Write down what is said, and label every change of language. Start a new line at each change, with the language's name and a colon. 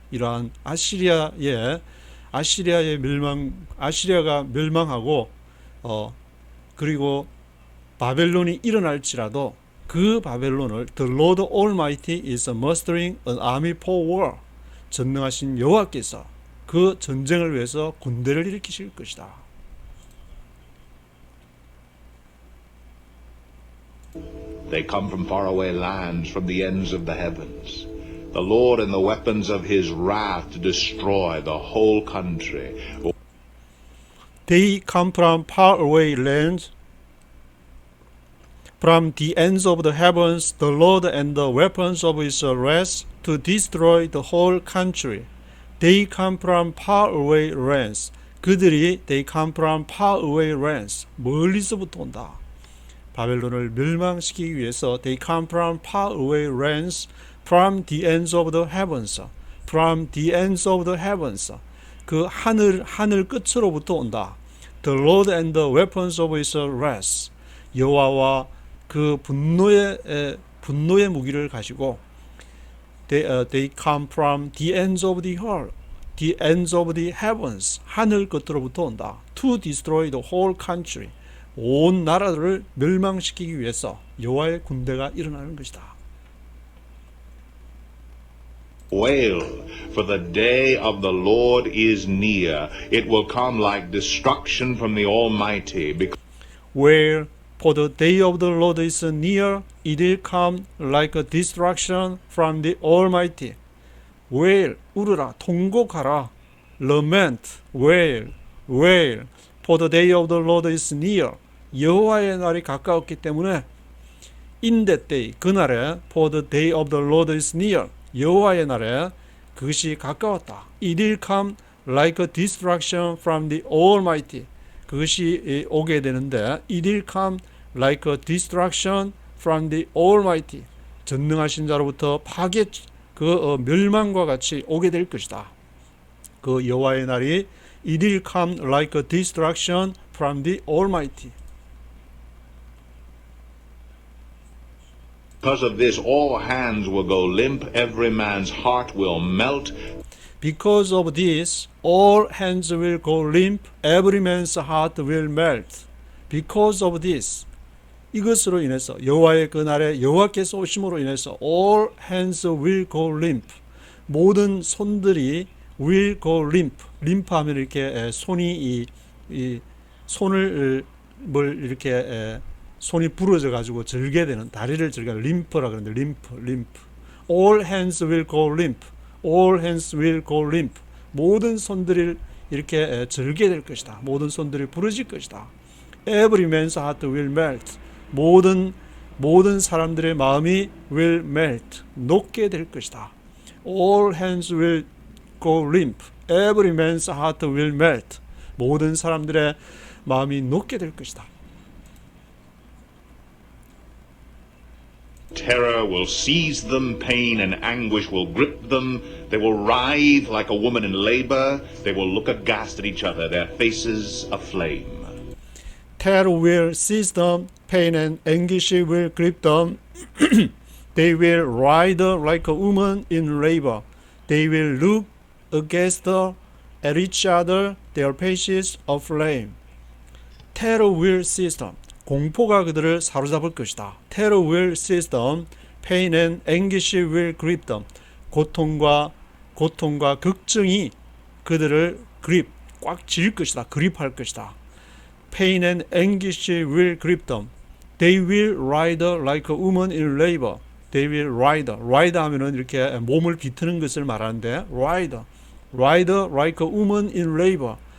Korean: 이러한 아시리아의 멸망, 아시리아가 멸망하고 그리고 바벨론이 일어날지라도 그 바벨론을
English: The Lord Almighty is mustering an army for war.
Korean: 전능하신 여호와께서 그 전쟁을 위해서 군대를 일으키실 것이다.
English: They come from faraway lands, from the ends of the heavens. The Lord and the weapons of his wrath to destroy the whole country. They come from faraway lands, from the ends of the heavens, the Lord and the weapons of his wrath to destroy the whole country. They come from faraway lands.
Korean: 그들이
English: they come from faraway lands.
Korean: 멀리서부터 온다. 바벨론을 멸망시키기 위해서
English: they come from faraway lands, from the ends of the heavens. From the ends of the heavens.
Korean: 그 하늘 끝으로부터 온다.
English: The Lord and the weapons of his wrath.
Korean: 여호와와 그 분노의 무기를 가지고
English: they come from the ends of the earth, the ends of the heavens.
Korean: 하늘 끝으로부터 온다.
English: To destroy the whole country.
Korean: 온 나라를 멸망시키기 위해서 여호와의 군대가 일어나는 것이다.
English: Wail, for the day of the Lord is near. It will come like destruction from the Almighty. Wail, for the day of the Lord is near. It will come like a destruction from the Almighty.
Korean: Wail, 울으라, 통곡하라.
English: Lament, wail, wail. For the day of the Lord is near.
Korean: 여호와의 날이 가까웠기 때문에
English: in that day,
Korean: 그날에
English: for the day of the Lord is near.
Korean: 여호와의 날에 그것이 가까웠다.
English: It will come like a destruction from the Almighty.
Korean: 그것이 오게 되는데
English: it will come like a destruction from the Almighty.
Korean: 전능하신 자로부터 파괴 멸망과 같이 오게 될 것이다. 그 여호와의 날이
English: it will come like a destruction from the Almighty. Because of this, all hands will go limp, every man's heart will melt. Because of this, all hands will go limp, every man's heart will melt. Because of this,
Korean: 이것으로 인해서 여호와의 그날에 여호와께서 오심으로 인해서
English: all hands will go limp.
Korean: 모든 손들이
English: will go limp.
Korean: 림프하면 이렇게 손이 이 손을 이렇게 손이 부러져 가지고 절게 되는 다리를 절게 림프라 그러는데 림프.
English: All hands will go limp. All hands will go limp.
Korean: 모든 손들이 이렇게 절게 될 것이다. 모든 손들이 부러질 것이다.
English: Every man's heart will melt.
Korean: 모든 사람들의 마음이
English: will melt.
Korean: 녹게 될 것이다.
English: All hands will go limp. Every man's heart will melt.
Korean: 모든 사람들의 마음이 녹게 될 것이다.
English: Terror will seize them, pain and anguish will grip them. They will writhe like a woman in labor. They will look aghast at each other, their faces aflame. Terror will seize them, pain and anguish will grip them. They will writhe like a woman in labor. They will look aghast at each other, their faces aflame. Terror will seize them.
Korean: 공포가 그들을 사로잡을 것이다.
English: Terror will seize them. Pain and anguish will grip them.
Korean: 고통과 걱정이 그들을 꽉 쥘 것이다. 그립할 것이다.
English: Pain and anguish will grip them. They will writhe like a woman in labor. They will writhe. writhe
Korean: 하면은 이렇게 몸을 비트는 것을 말하는데
English: writhe like a woman in labor.